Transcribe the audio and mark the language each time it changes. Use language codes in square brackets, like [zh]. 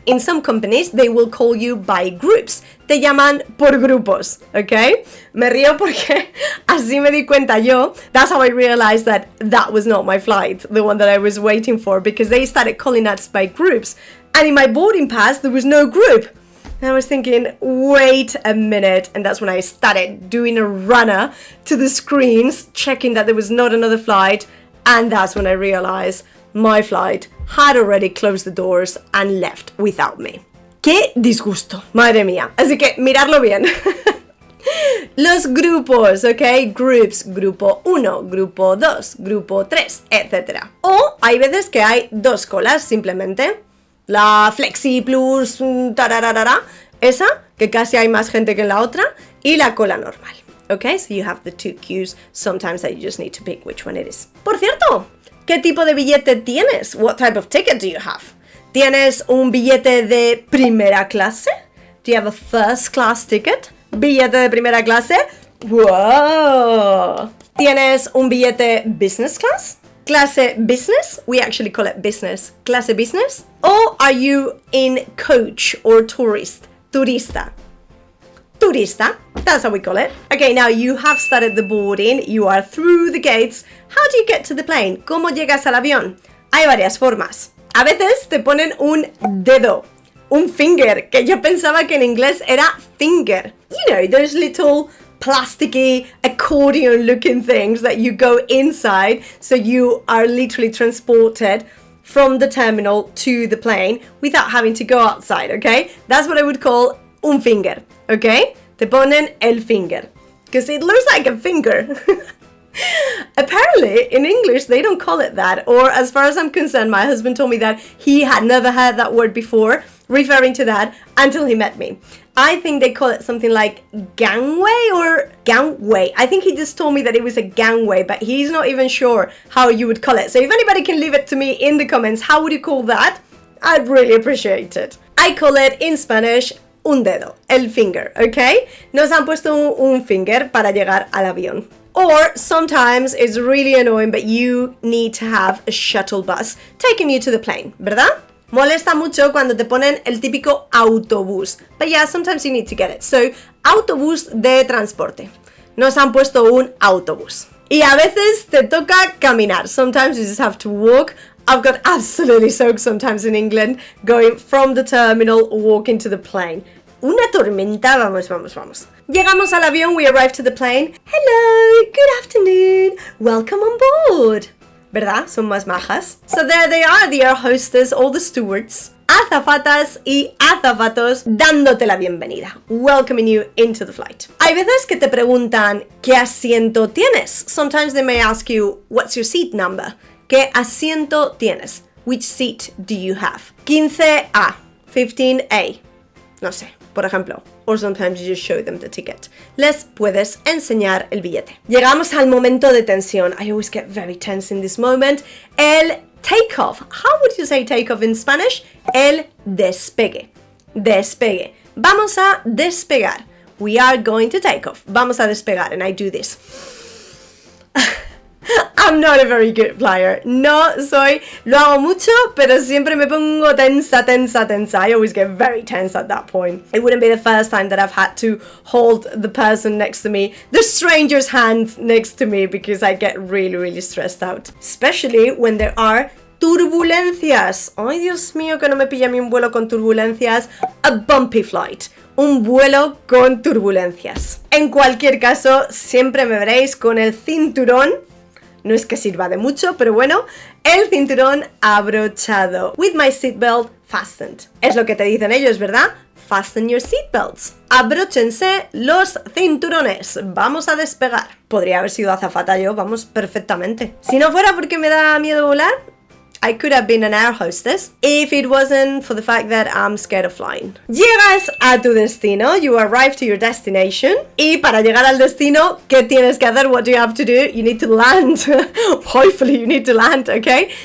[en] In some companies, they will call you by groups. [es] Te llaman por grupos, ¿ok? Me río porque así me di cuenta yo. [en] That's how I realized that was not my flight, the one that I was waiting for, because they started calling us by groups. And in my boarding pass, there was no group. And I was thinking, wait a minute. And that's when I started doing a runner to the screens, checking that there was not another flight. And that's when I realized my flight had already closed the doors and left without me. [es] ¡Qué disgusto! Madre mía. Así que miradlo bien. Los grupos, ¿ok? [en] Groups, [es] grupo 1, grupo 2, grupo 3, etc. O hay veces que hay dos colas, simplemente. La Flexi Plus, tararara, esa, que casi hay más gente que en la otra, y la cola normal. ¿Ok? [en] So you have the two queues. Sometimes you just need to pick which one it is. [es] Por cierto, ¿qué tipo de billete tienes? [en] What type of ticket do you have? [es] ¿Tienes un billete de primera clase? [en] Do you have a first class ticket? [es] ¿Billete de primera clase? ¡Wow! ¿Tienes un billete business class? ¿Clase business? [en] We actually call it business. [es] ¿Clase business? [en] Or are you in coach or tourist? [es] Turista. Turista. [en] That's how we call it. Okay, now you have started the boarding. You are through the gates. How do you get to the plane? [es] ¿Cómo llegas al avión? Hay varias formas. A veces te ponen un dedo. Un finger, que yo pensaba que en inglés era finger. [en] You know, those little plasticky accordion looking things that you go inside, so you are literally transported from the terminal to the plane without having to go outside, okay? That's what I would call un finger, okay? [es] Te ponen el finger, [en] because it looks like a finger. Apparently, in English, they don't call it that, or as far as I'm concerned, my husband told me that he had never heard that word before, referring to that, until he met me. I think they call it something like gangway or gangway. I think he just told me that it was a gangway, but he's not even sure how you would call it. So if anybody can leave it to me in the comments, how would you call that? I'd really appreciate it. I call it in Spanish [es] un dedo, el finger, [en] okay? [es] Nos han puesto un finger para llegar al avión. [en] Or sometimes it's really annoying, but you need to have a shuttle bus taking you to the plane, [es] ¿verdad? Molesta mucho cuando te ponen el típico autobús. [en] But yeah, sometimes you need to get it. [es] So, autobús de transporte. Nos han puesto un autobús. Y a veces te toca caminar. [en] Sometimes you just have to walk. I've got absolutely soaked sometimes in England, going from the terminal, walking to the plane. [es] Una tormenta, vamos. Llegamos al avión, [en] we arrive to the plane. Hello, good afternoon, welcome on board. [es] ¿Verdad? Son más majas. [en] So there they are, the air hostess, all the stewards, [es] azafatas y azafatos dándote la bienvenida, [en] welcoming you into the flight. [es] Hay veces que te preguntan ¿qué asiento tienes? [en] Sometimes they may ask you what's your seat number? [es] ¿Qué asiento tienes? [en] Which seat do you have? [es] 15A, 15A. No sé, por ejemplo. [en] Or sometimes you just show them the ticket. [es] Les puedes enseñar el billete. Llegamos al momento de tensión. [en] I always get very tense in this moment. El takeoff. How would you say takeoff in Spanish? [es] El despegue. Despegue. Vamos a despegar. [en] We are going to take off. [es] Vamos a despegar. [en] And I do this. I'm not a very good flyer. [es] No soy, lo hago mucho, pero siempre me pongo tensa. [en] I always get very tense at that point. It wouldn't be the first time that I've had to hold the person next to me, the stranger's hand next to me, because I get really stressed out. Especially when there are turbulencias. [es] Ay, Dios mío, que no me pilla a mí un vuelo con turbulencias. [en] A bumpy flight. [es] Un vuelo con turbulencias. En cualquier caso, siempre me veréis con el cinturón. No es que sirva de mucho, pero bueno, el cinturón abrochado. [en] With my seatbelt fastened. [es] Es lo que te dicen ellos, ¿verdad? [en] Fasten your seatbelts. [es] Abróchense los cinturones. Vamos a despegar. Podría haber sido azafata yo, vamos, perfectamente. Si no fuera porque me da miedo volar, [en] I could have been an air hostess if it wasn't for the fact that I'm scared of flying. [es] Llegas a tu destino, [en] you arrive to your destination, [es] y para llegar al destino, ¿qué tienes que hacer? [en] What do you have to do? You need to land. Hopefully you need to land, okay?